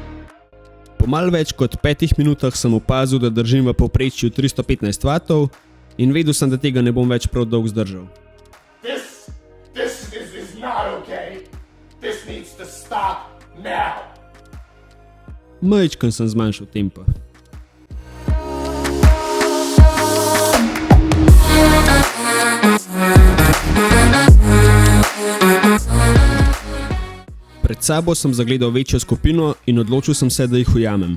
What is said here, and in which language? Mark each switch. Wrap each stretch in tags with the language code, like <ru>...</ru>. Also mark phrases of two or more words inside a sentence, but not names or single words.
<sl>Po malo več kot 5 minutah sem opazil, da držim v povprečju 315 vatov In vedel sem, da tega ne bom več prav dolgo zdržal.</sl> <en>This is not okay. This needs to stop now.</en> <sl>Majčkeno sem zmanjšal tempo. Pred sabo sem zagledal večjo skupino in odločil sem se, da jih ujamem.</sl>